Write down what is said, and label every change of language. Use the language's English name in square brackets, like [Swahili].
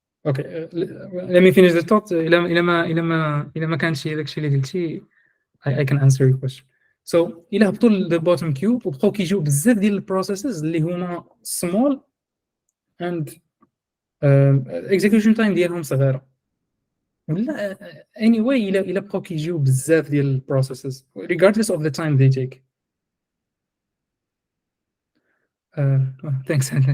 [English] Okay, let me finish the thought. [Arabic] إلا ما كانش داكشي اللي قلتي [English] I can answer your question. [Arabic] So إلا هبطوا the bottom queue وبقاو كيجيو بزاف ديال البروسيسز اللي هما [English] small and execution time [Arabic] ديالهم صغيرة. ولا anyway إلا بقاو كيجيو بزاف ديال البروسيسز [English] regardless of the time they take. Thanks.